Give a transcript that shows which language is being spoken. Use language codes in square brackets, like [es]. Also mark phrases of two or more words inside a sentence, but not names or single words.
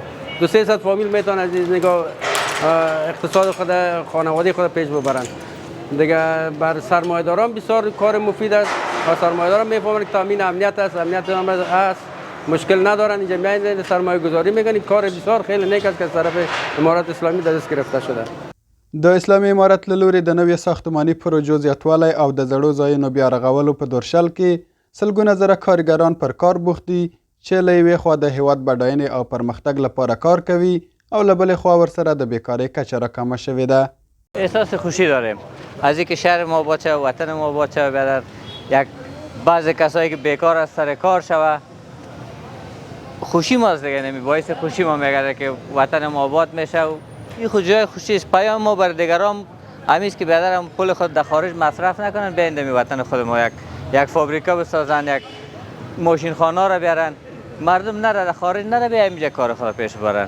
[fa] 200 فامیل میتونن از نگاه اقتصاد خود خانواده خود پیش ببرن. دیگه بر سرمایه‌داران بسیار کار مفید است و سرمایه‌داران میفهمن که تامین امنیت است، امنیت هم است، مشکل ندارن. اینجا میایند سرمایه گذاری میکنن. کار بسیار خیلی نیک است که از طرف امارات اسلامی دست گرفته شده. [ps] د اسلامي امارت له لوري د نوې ساختماني پروژو زیاتوالی او د زړو ځایونو بیا رغولو په دورشل کې سلګونه زره کارګران پر کار بوخت دي چې له یوې خوا د هیواد بډاینې او پرمختګ لپاره کار کوي او له بلې خوا ورسره د بیکارۍ کچه راکمه شوې ده. [fa] احساس خوشی داریم از اینکه شهر ما آباد شود، وطن ما آباد شود، بیادر یک بعض کسایی که بیکار از سر کار شود. خوشی ماست دیگه، نمی باعث خوشی ما میگرده که وطن ما آباد میشه و این خود جای خوشی است. پیام ما بر دیگران همیشه که بیادر پول خود در خارج مصرف نکنن، بیاین در وطن خود ما یک فابریکا بسازن، یک ماشین خانه را بیارن، مردم نره در خارج نره بیا اینجا کار خود پیش برن.